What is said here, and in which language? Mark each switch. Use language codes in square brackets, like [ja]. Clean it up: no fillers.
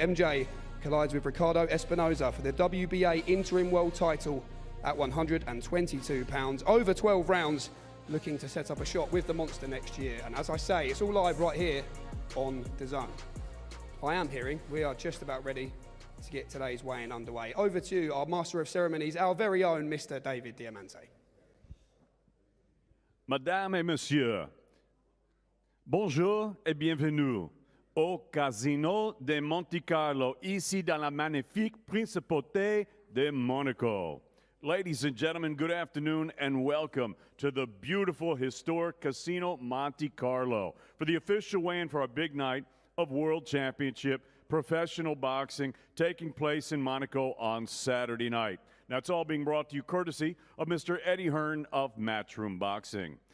[en] MJ collides with Ricardo Espinoza for the WBA interim world title at 122 pounds. Over 12 rounds, looking to set up a shot with the monster next year. And as I say, it's all live right here on DAZN. I am hearing we are just about ready to get today's weigh-in underway. Over to you, our Master of Ceremonies, our very own Mr. David Diamante. [fr] Mesdames et messieurs, bonjour et bienvenue au Casino de Monte Carlo, ici dans la magnifique Principauté de Monaco. [en] Ladies and gentlemen, good afternoon and welcome to the beautiful historic Casino Monte Carlo for the official weigh-in for our big night of World Championship professional boxing taking place in Monaco on Saturday night. Now, it's all being brought to you courtesy of Mr. Eddie Hearn of Matchroom Boxing.